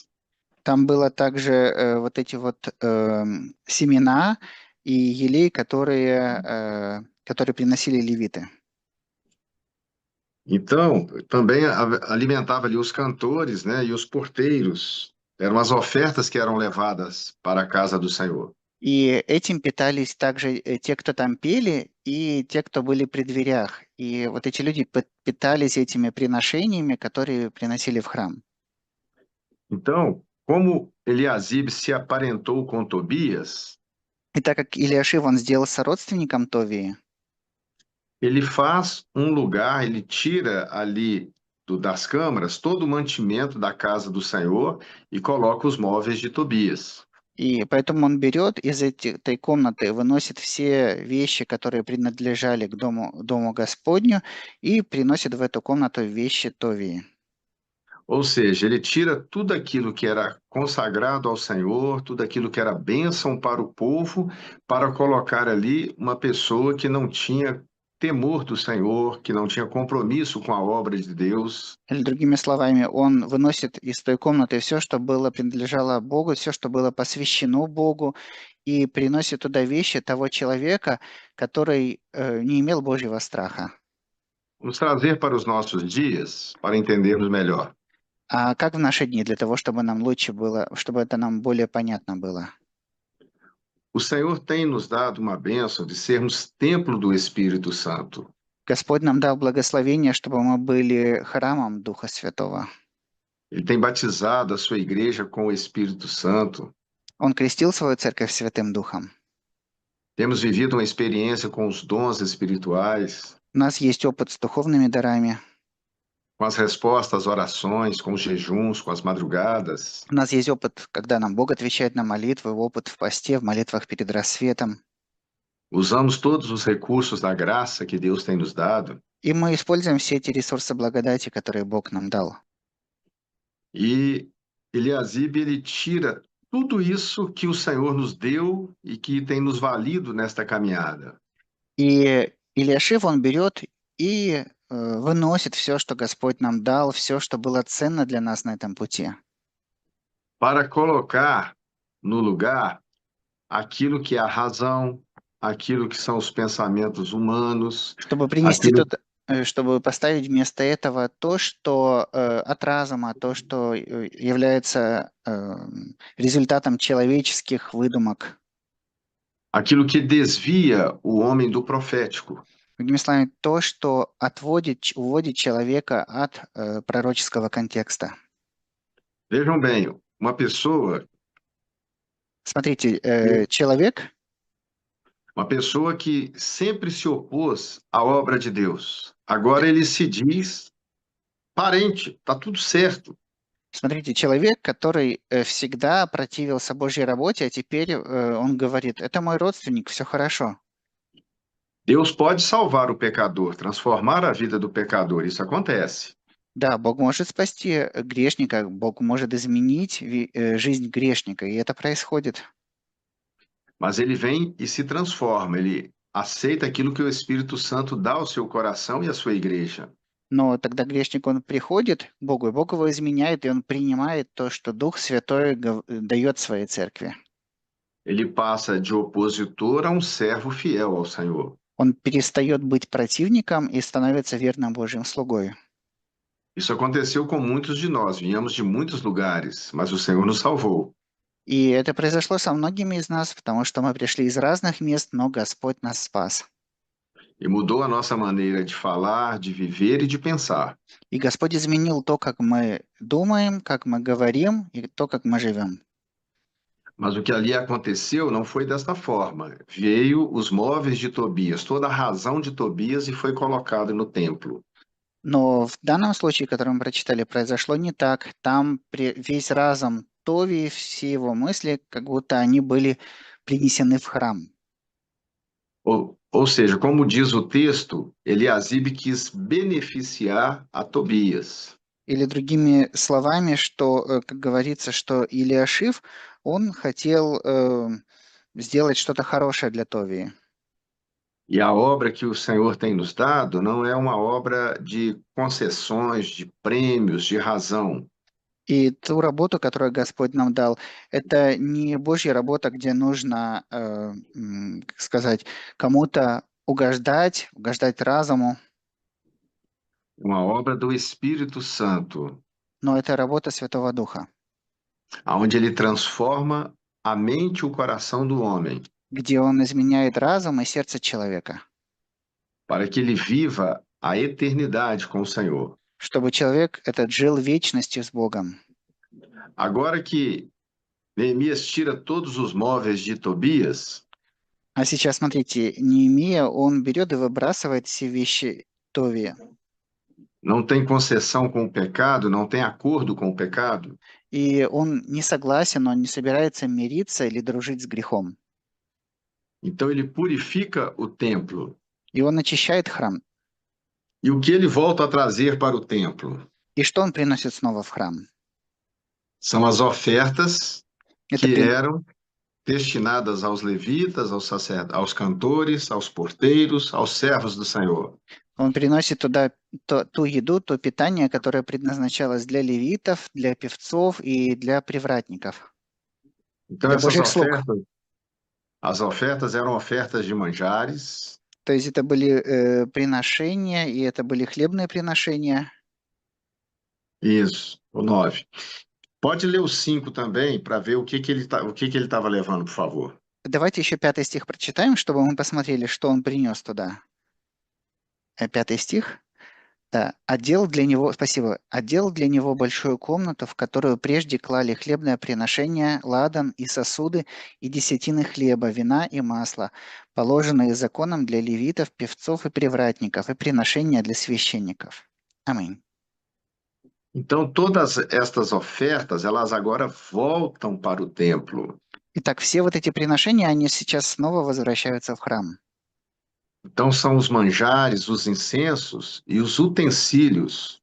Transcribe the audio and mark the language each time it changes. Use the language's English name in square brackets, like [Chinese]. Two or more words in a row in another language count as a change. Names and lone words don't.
[Russian] там было также вот эти вот семена и елей, которые приносили левиты. [Portuguese] Então, também alimentava ali os cantores, né, e os porteiros. Eram as ofertas que eram levadas para a casa do Senhor. [Russian] И этим питались также те, кто там пели, и те, кто были при дверях. И вот эти люди питались этими приношениями, которые приносили в храм. [Portuguese] Então, como Eliasibe se aparentou com Tobias, [Russian] И так как Илиашив, он сделался родственником Товии, [Portuguese] ele faz um lugar, ele tira ali das câmaras todo o mantimento da casa do Senhor e coloca os móveis de Tobias. [Russian] и поэтому он берет из этой комнаты, выносит все вещи, которые принадлежали к дому Господню, и приносит в эту комнату вещи Товии. [Portuguese] Ou seja, ele tira tudo aquilo que era consagrado ao Senhor, tudo aquilo que era bênção para o povo, para colocar ali uma pessoa que não tinha temor do Senhor, que não tinha compromisso com a obra de Deus. [Russian] Или другими словами, он выносит из той комнаты все, что было принадлежало Богу, все, что было посвящено Богу, и приносит туда вещи того человека, который не имел Божьего страха. [Portuguese] Vamos trazer para os nossos dias, para entendermos melhor. [Russian] А как в наши дни, для того, чтобы нам лучше было, чтобы это нам более понятно было? [Portuguese] O Senhor tem nos dado uma bênção de sermos templo do Espírito Santo. [Russian] Господь нам дал благословение, чтобы мы были храмом Духа Святого. [Portuguese] Ele tem batizado a sua igreja com o Espírito Santo. [Russian] Он крестил свою церковь Святым Духом. [Portuguese] Temos vivido uma experiência com os dons espirituais, [Russian] У нас есть опыт с духовными дарами. [Portuguese] com as respostas às orações, com os jejuns, com as madrugadas. [Russian] У нас есть опыт, когда нам Бог отвечает на молитвы, опыт в посте, в молитвах перед рассветом. [Portuguese] Usamos todos os recursos da graça que Deus tem nos dado. [Russian] И мы используем все эти ресурсы благодати, которые Бог нам дал. [Portuguese] E Eliasibe, ele tira tudo isso que o Senhor nos deu e que tem nos valido nesta caminhada. [Russian] И Илиашив, он берет и выносит все, что Господь нам дал, все, что было ценно для нас на этом пути, [Portuguese] para colocar no lugar aquilo que é a razão, aquilo que são os pensamentos humanos, [Russian] чтобы принести [Portuguese] aquilo, [Russian] чтобы поставить вместо этого то, что от разума, то, что является результатом человеческих выдумок. [Portuguese] aquilo que desvia o homem do profético. [Russian] Другими словами, то, что уводит человека от пророческого контекста. [Portuguese] Vejam bem, uma pessoa, [Russian] Смотрите, человек, [Portuguese] uma pessoa que sempre se opôs à obra de Deus, agora ele se diz parente, está tudo certo. [Russian] смотрите, человек, который всегда противился Божьей работе, а теперь он говорит, это мой родственник, все хорошо. [Portuguese] Deus pode salvar o pecador, transformar a vida do pecador, isso acontece. [Russian] Да, Бог может спасти грешника, Бог может изменить жизнь грешника, и это происходит. [Portuguese] Mas ele vem e se transforma, ele aceita aquilo que o Espírito Santo dá ao seu coração e à sua igreja. [Russian] Но тогда грешник, он приходит к Богу, и Бог его изменяет, и он принимает то, что Дух Святой дает своей церкви. [Portuguese] Ele passa de opositor a um servo fiel ao Senhor. [Russian] Он перестает быть противником и становится верным Божьим слугой. [Portuguese] Isso aconteceu com muitos de nós, viemos de muitos lugares, mas o Senhor nos salvou. [Russian] И это произошло со многими из нас, потому что мы пришли из разных мест, но Господь нас спас. [Portuguese] E mudou a nossa maneira de falar, de viver e de pensar. [Russian] И Господь изменил то, как мы думаем, как мы говорим, и то, как мы живем. [Portuguese] Mas o que ali aconteceu não foi desta forma. Veio os móveis de Tobias, toda a razão de Tobias e foi colocado no templo. [Russian] Но в данном случае, который мы прочитали, произошло не так. Там весь разум Тови, все его мысли, как будто они были принесены в храм. [Portuguese] Ou seja, como diz o texto, Eliasibe quis beneficiar a Tobias. [Russian] Или другими словами, что, как говорится, что Илиашив, он хотел сделать что-то хорошее для Товии. [Portuguese] E a obra que o Senhor tem nos dado não é uma obra de concessões, de prêmios, de razão. [Russian] И ту работу, которую Господь нам дал, это не Божья работа, где нужно, как сказать, кому-то угождать разуму, [Portuguese] É uma obra do Espírito Santo, [Russian] но это работа Святого Духа, [Portuguese] onde ele transforma a mente e o coração do homem, [Russian] где Он изменяет разум и сердце человека, [Portuguese] para que ele viva a eternidade com o Senhor. [Russian] чтобы человек этот жил вечностью с Богом. [Portuguese] Agora que Neemias tira todos os móveis de Tobias, [Russian] А сейчас, смотрите, Неемия, он берет и выбрасывает все вещи Товии. [Portuguese] não tem concessão com o pecado, não tem acordo com o pecado, [Russian] И он не согласен, он не собирается мириться или дружить с грехом. [Portuguese] então ele purifica o templo. [Russian] И он очищает храм. [Portuguese] E o que ele volta a trazer para o templo? [Russian] И что он приносит снова в храм? [Portuguese] São as ofertas [Russian] Это [Portuguese] que eram destinadas aos levitas, aos cantores, aos porteiros, aos servos do Senhor. [Russian] Он приносит туда ту еду, то питание, которое предназначалось для левитов, для певцов и для привратников. [Portuguese] Então, [Russian] Для Божьих слуг. [Portuguese] as ofertas eram ofertas de manjares, [Russian] То есть это были приношения, и это были хлебные приношения. [Portuguese] isso, o 9. Pode ler o 5 também, para ver o que ele estava levando, por favor. [Russian] Давайте еще 5 стих прочитаем, чтобы мы посмотрели, что он принес туда. 5 стих. Да. Отделал для него большую комнату, в которую прежде клали хлебное приношение, ладан и сосуды, и десятины хлеба, вина и масла, положенные законом для левитов, певцов и привратников, и приношения для священников. Аминь. [Portuguese] Então, todas estas ofertas, elas agora voltam para o templo. [Russian] Итак, все вот эти приношения, они сейчас снова возвращаются в храм. [Portuguese] Então, são os manjares, os incensos e os utensílios.